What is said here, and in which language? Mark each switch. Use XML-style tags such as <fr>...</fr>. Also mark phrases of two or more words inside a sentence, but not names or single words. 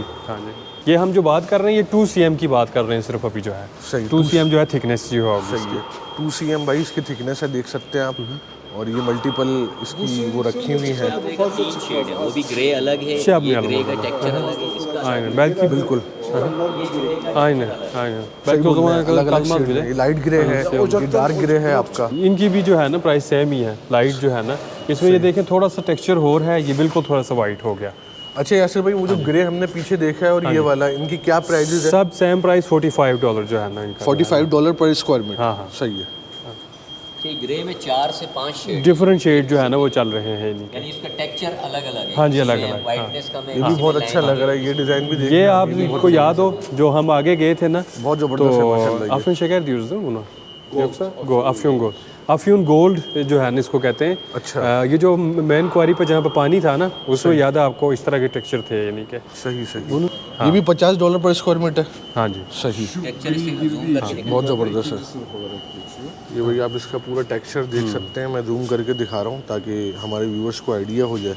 <hi>हाँ जी, ये हम जो बात कर रहे हैं ये 2 cm की बात कर रहे हैं सिर्फ अभी जो है। सही। 2 cm जो है थिकनेस जो है सही है, 2 cm भाई इसकी थिकनेस है, देख सकते हैं आप। और ये मल्टीपल इसकी वो रखी हुई है। शेड है, वो भी ग्रे अलग है, अच्छा, ये ग्रे का टेक्सचर अलग है इसका।</hi> <tr>belki</tr> <hi>बिल्कुल</hi> <tr>aynen</tr> <hi>सही</hi> <tr>belki o</tr> <hi>बोल रहे</hi> <tr>zaman</tr> <hi>हैं, अलग-अलग</hi> <tr>kalmaz</tr> <hi>शेड</hi> <tr>bile।</tr> <hi>है। ये लाइट ग्रे है, ये डार्क ग्रे है आपका। इनकी भी जो है ना</hi> <en>price same</en> <hi>ही है, लाइट जो है ना, इसमें ये देखें थोड़ा सा टेक्सचर और है, ये बिल्कुल थोड़ा सा वाइट हो गया। अच्छा यासिर भाई, वो जो ग्रे हमने पीछे देखा है और ये वाला, इनकी क्या प्राइजेस है? सब</hi> <en>same price</en> <hi>$45 जो है ना इनका। $45</hi> <en>per square meter.</en> <hi>हाँ, हाँ। सही है। कि ग्रे में 4 से 5 शेड,</hi> <en>different shade</en> <hi>जो है ना वो चल रहे हैं इनके। यानी इसका टेक्सचर अलग अलग है। हाँ जी, अलग-अलग, वाइटनेस कम है। ये भी बहुत अच्छा लग रहा है, ये डिजाइन भी देखिए। ये आपको याद हो जो हम आगे गए थे ना, बहुत जबरदस्त है तो माशाल्लाह।</hi> <tr>Afyon şeker diyoruz değil mi buna?</tr> <hi>Yoksa Afyon Gold. Afyon Gold जो है ना इसको कहते हैं। अच्छा। ये जो</hi> <en>main quarry</en> <hi>पे जहाँ पे पानी था ना, उसमें याद है आपको इस तरह के टेक्सचर थे यानी कि। सही सही। ये भी $50</hi> <en>per square meter.</en> <hi>हाँ जी। सही, बहुत ज़बरदस्त है ये भाई। आप इसका पूरा टेक्सचर देख सकते हैं, मैं जूम करके दिखा रहा हूँ ताकि हमारे व्यूअर्स को आइडिया हो जाए।</hi>